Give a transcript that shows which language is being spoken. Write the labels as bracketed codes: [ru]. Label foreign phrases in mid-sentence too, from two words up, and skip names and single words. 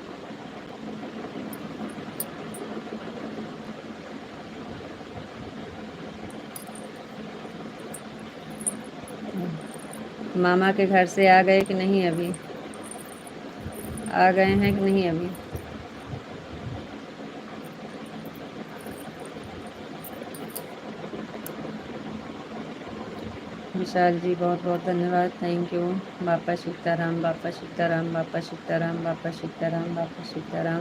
[hi] मामा के घर से आ गए कि नहीं? अभी आ गए हैं कि नहीं अभी? विशाल जी बहुत बहुत धन्यवाद, [en] thank you. [hi] बापा सीताराम, बापा सीताराम, बापा सीताराम, बापा सीताराम, बापा सीताराम।